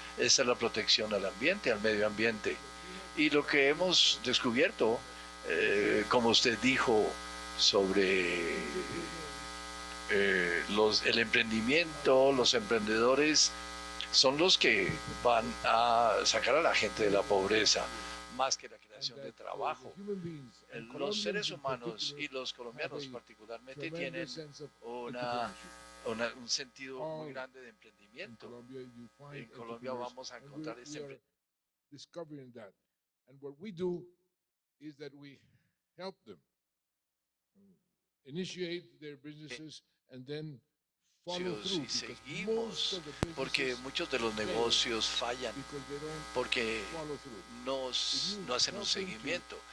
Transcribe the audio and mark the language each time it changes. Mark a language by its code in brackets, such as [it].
[es] Esa es la protección al ambiente, al medio ambiente. Y lo que hemos descubierto, como usted dijo, sobre el emprendimiento, los emprendedores son los que van a sacar a la gente de la pobreza, más que la creación de trabajo. Los seres humanos y los colombianos particularmente tienen un sentido muy grande de emprendimiento. En Colombia vamos a encontrar ese emprendimiento. [en] And what we do is that we help them initiate their businesses and then follow through. [es] Y seguimos, porque muchos de los negocios fallan, porque no hacen un seguimiento.